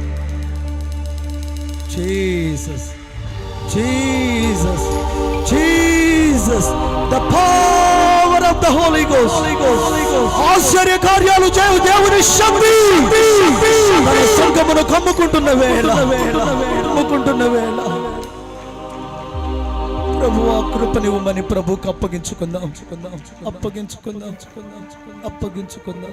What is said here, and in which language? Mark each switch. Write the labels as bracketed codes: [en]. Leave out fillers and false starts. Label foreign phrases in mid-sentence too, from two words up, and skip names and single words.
[en] Jesus, Jesus, Jesus, the power of the Holy Ghost. [te] ఆశ్చర్య కార్యాలు చేయు దేవుని శక్తి తన సంఘమును కమ్ముకుంటున్న వేళ, కమ్ముకుంటున్న వేళ. ప్రభు ఆ కృపనివ్వమని ప్రభువుకు అప్పగించుకుందాం, అప్పగించుకుందాం, అప్పగించుకుందాం.